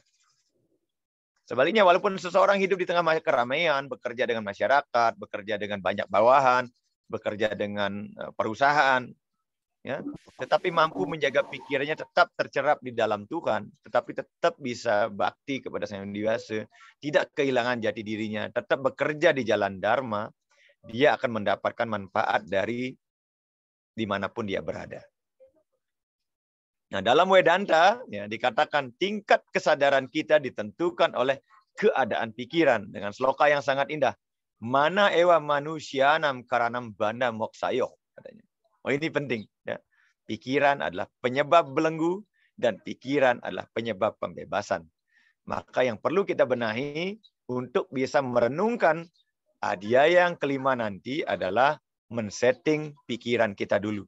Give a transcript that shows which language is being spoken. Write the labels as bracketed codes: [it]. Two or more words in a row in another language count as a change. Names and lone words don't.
[id] Sebaliknya, walaupun seseorang hidup di tengah keramaian, bekerja dengan masyarakat, bekerja dengan banyak bawahan, bekerja dengan perusahaan, ya, tetapi mampu menjaga pikirannya tetap tercerap di dalam Tuhan, tetapi tetap bisa bakti kepada Sang Hyang Widi Wasa, tidak kehilangan jati dirinya, tetap bekerja di jalan Dharma, dia akan mendapatkan manfaat dari dimanapun dia berada. Nah, dalam Vedanta ya, dikatakan tingkat kesadaran kita ditentukan oleh keadaan pikiran dengan sloka yang sangat indah. [sa] Mana ewa manusia nam karanam banda moksayo, [id] katanya. Oh, ini penting. Ya. Pikiran adalah penyebab belenggu dan pikiran adalah penyebab pembebasan. Maka yang perlu kita benahi untuk bisa merenungkan adhyaya yang kelima nanti adalah men-setting pikiran kita dulu.